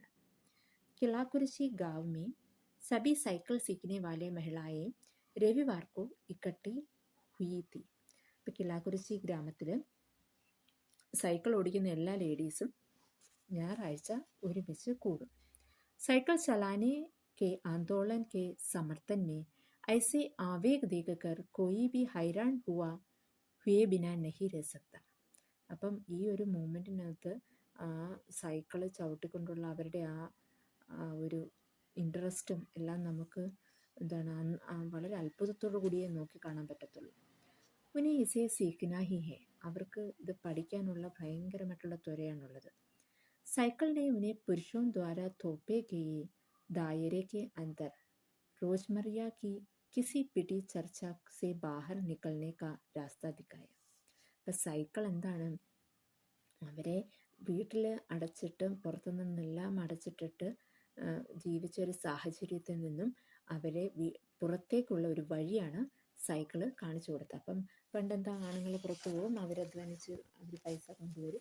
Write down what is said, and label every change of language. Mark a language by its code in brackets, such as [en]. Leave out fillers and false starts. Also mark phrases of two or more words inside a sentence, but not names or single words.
[hi] किलाकुरिशी गांव में सभी साइकिल सीखने वाले महिलाएं रविवार को इकट्ठी हुई थी. [ml] ഇപ്പോൾ കിലാകുരിശി ഗ്രാമത്തിൽ സൈക്കിൾ ഓടിക്കുന്ന എല്ലാ ലേഡീസും ഞായറാഴ്ച ഒരുമിച്ച് കൂടും. [hi] साइकिल चलाने के आंदोलन के समर्थन में ऐसे आवेग देखकर कोई भी हैरान हुए बिना नहीं रह सकता. [ml] അപ്പം ഈ ഒരു മൂമെൻറ്റിനകത്ത് ആ സൈക്കിള് ചവിട്ടിക്കൊണ്ടുള്ള അവരുടെ ആ ഒരു ഇൻട്രസ്റ്റും എല്ലാം നമുക്ക് വളരെ അത്ഭുതത്തോടു കൂടിയേ നോക്കി കാണാൻ പറ്റത്തുള്ളൂ. [hi] उन्हें इसे सीखना ही है. [ml] അവർക്ക് ഇത് പഠിക്കാനുള്ള ഭയങ്കരമായിട്ടുള്ള ത്വരയാണുള്ളത്. [hi] साइकिल ने उन्हें पुरुषों द्वारा थोपे गए दायरे के अंदर रोजमर्रा की किसी पिटी चर्चा से बाहर निकलने का रास्ता दिखाया. [ml] അപ്പം സൈക്കിൾ എന്താണ്, അവരെ വീട്ടിൽ അടച്ചിട്ട് പുറത്തുനിന്നെല്ലാം അടച്ചിട്ടിട്ട് ജീവിച്ചൊരു സാഹചര്യത്തിൽ നിന്നും അവരെ പുറത്തേക്കുള്ള ഒരു വഴിയാണ് സൈക്കിള് കാണിച്ചു കൊടുത്തത്. അപ്പം പണ്ടെന്താ, ആണുങ്ങൾ പുറത്തു പോകും, അവരധ്വാനിച്ച് അവർ പൈസ കൊണ്ടുവരും.